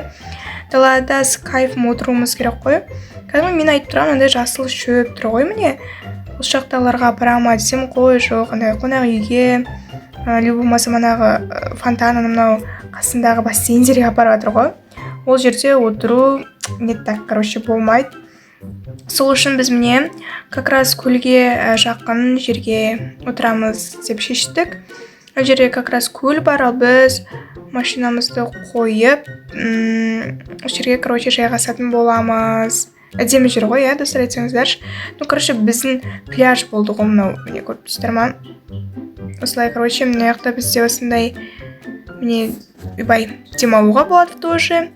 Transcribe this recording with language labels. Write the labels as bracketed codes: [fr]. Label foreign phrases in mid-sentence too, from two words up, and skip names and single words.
[kk] Далада кайфым отыруымыз керек қой. Кәдімгі мен айтып тұрған, андай жасыл шөп тұр ғой міне. Осы жақталарға апарама десем, қой жоқ, андай қонақ үйге, болмаса манағы фонтанның мынау қасындағы бассейндерге апарып жатыр ғой. Ол жерде отыру [ru] не так, короче, [kk] болмайды. Сол үшін біз міне [ru] как раз [kk] көлге жақын жерге отырамыз деп шештік. Ол жерде [ru] как раз [kk] көл бар, ал біз машинамызды қойып, ол жерге, короче, жайғасатын боламыз. Әдемі жер ғой, достар, айтсаңыздаршы. [ru] Ну, короче, [kk] біздің пляж болды ғой мынау, міне көріп тұрсыздар ма? Осылай, короче, мына жақта бізде осындай міне демалуға болады тоже.